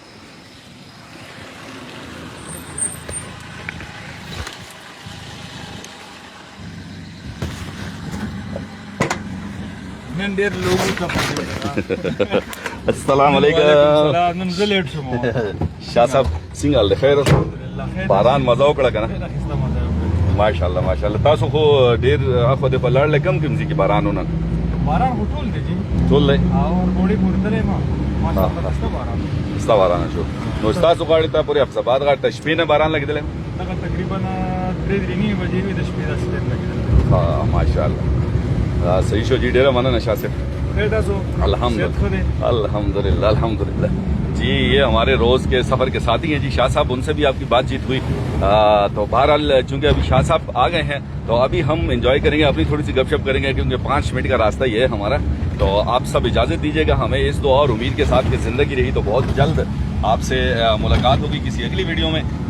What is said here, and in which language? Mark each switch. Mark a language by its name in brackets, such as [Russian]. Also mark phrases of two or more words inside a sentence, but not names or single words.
[Arabic] السلام علیکم [Pashto] شاہ صاحب, څنګه حال دی؟ خیر باران مزه وکړه که نه؟ ماشاءالله تاسو خو ډېر اخوا دې په لاړ کم ځای کې بارانونه باران خو ټول دی جی, ټول دی او ګوړې پورتلې ما ماشاءالله ستا باران شو. نو ستاسو غاړې ته پورې حفظاباد غاړې ته شپې نه باران لګېدلی؟ دغه تقریبا 3:30 بجې وي د شپې داسې ډېر لګېدلی. ها ماشاءالله صحیح شو جی, ډېره مننه شاه صاحب. [Urdu] الحمدللہ جی. یہ ہمارے روز کے سفر کے ساتھی ہیں جی شاہ صاحب, ان سے بھی آپ کی بات چیت ہوئی. تو بہرحال چونکہ ابھی شاہ صاحب آ گئے ہیں تو ابھی ہم انجوائے کریں گے, اپنی تھوڑی سی گپ شپ کریں گے, کیونکہ 5 منٹ کا راستہ یہ ہے ہمارا. تو آپ سب اجازت دیجیے گا ہمیں اس دعا اور امید کے ساتھ کہ زندگی رہی تو بہت جلد آپ سے ملاقات ہوگی کسی اگلی ویڈیو میں.